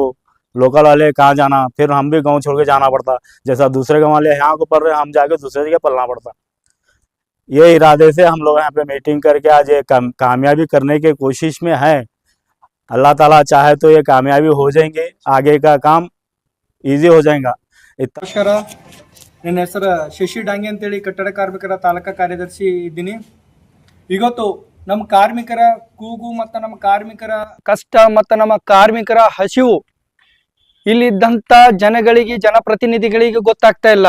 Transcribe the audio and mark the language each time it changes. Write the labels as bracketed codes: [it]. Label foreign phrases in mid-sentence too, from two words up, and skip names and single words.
[hi] लोकल वाले कहाँ जाना, फिर हम भी गांव छोड़ के जाना पड़ता, जैसा दूसरे गांव वाले यहाँ को पढ़ रहे, हम जाके दूसरे जगह पढ़ना पड़ता। ये इरादे से हम लोग यहाँ पे मीटिंग करके आज ये कामयाबी करने की कोशिश में है। अल्लाह ताला चाहे तो ये कामयाबी हो जाएंगे, आगे का काम ಈಸಿ हो जाएगा। [kn] ನಮಸ್ಕಾರ, ನನ್ನ ಹೆಸರು ಶಶಿ ಡಾಂಗೆ ಅಂತೇಳಿ ಕಟ್ಟಡ ಕಾರ್ಮಿಕರ ತಾಲೂಕಾ ಕಾರ್ಯದರ್ಶಿ ಇದ್ದೀನಿ. ಇವತ್ತು ನಮ್ಮ ಕಾರ್ಮಿಕರ ಕೂಗು ಮತ್ತು ನಮ್ಮ ಕಾರ್ಮಿಕರ ಕಷ್ಟ ಮತ್ತು ನಮ್ಮ ಕಾರ್ಮಿಕರ ಹಸಿವು ಇಲ್ಲಿದ್ದಂಥ ಜನಪ್ರತಿನಿಧಿಗಳಿಗೆ ಗೊತ್ತಾಗ್ತಾ ಇಲ್ಲ.